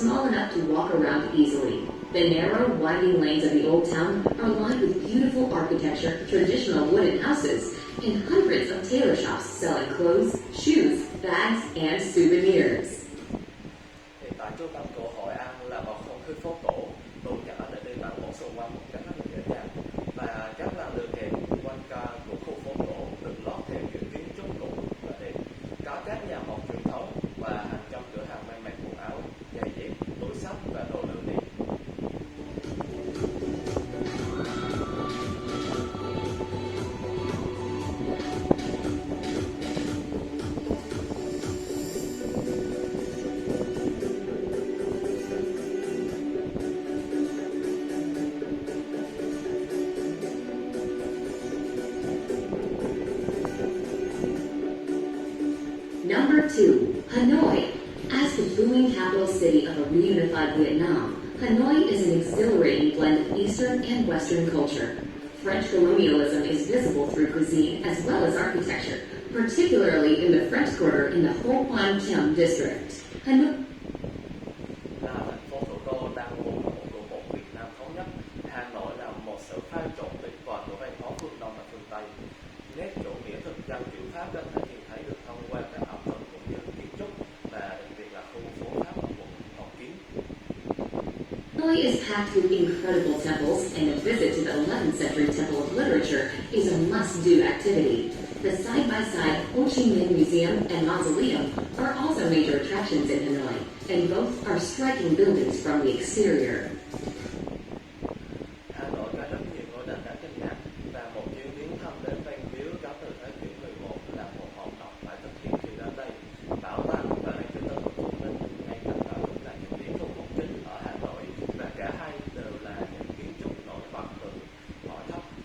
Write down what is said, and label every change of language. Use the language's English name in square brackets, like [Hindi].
[English] The narrow, winding lanes of the old town are lined with beautiful architecture, traditional wooden houses, and hundreds of tailor shops selling clothes, shoes, bags, and souvenirs. [Vietnamese] Hiện tại trung tâm của Hội An là một không khí phố cổ, đủ cả để đi tản bộ xung quanh một cách rất là dễ dàng. Và các làn đường hẹp quanh của khu phố cổ được lót theo kiểu kiến trúc cũ và đẹp. Có các nhà hàng truyền thống và hàng trăm cửa hàng may mặc quần áo, giày dép, túi xách và đồ lưu niệm. [English] Number 2, Hanoi. As the booming capital city of a reunified Vietnam, Hanoi is an exhilarating blend of Eastern and Western culture. French colonialism is visible through cuisine as well as architecture, particularly in the French Quarter in the Ho Quan Kim district. Hanoi [Vietnamese] Là thành phố thủ đô đang muốn là một của một Việt Nam thống nhất, Hà Nội là một sự pha trộn tuyệt vời của văn hóa phương Đông và phương Tây. Nét chủ nghĩa thực dân kiểu Pháp có thể nhìn thấy được thông qua các ẩm thực cũng như kiến trúc và đặc biệt là khu phố Pháp ở quận Hoàn Kiếm. [English] Hanoi is packed with incredible temples, and a visit to the 11th century Temple of Literature is a must-do activity. The side-by-side Ho Chi Minh Museum and Mausoleum are also major attractions in Hanoi, and both are striking buildings from the exterior. [Vietnamese] Hà Nội có rất nhiều ngôi đền đáng kinh ngạc và một chuyến viếng thăm đến Văn Miếu có từ thế kỷ 11 là một hoạt động phải thực hiện khi đến đây. Bảo tàng và làng kiến trúc Hồ Chí Minh ngay cạnh đó cũng là những điểm thu hút chính ở Hà Nội và cả hai đều là những kiến trúc nổi bật từ mọi thấp.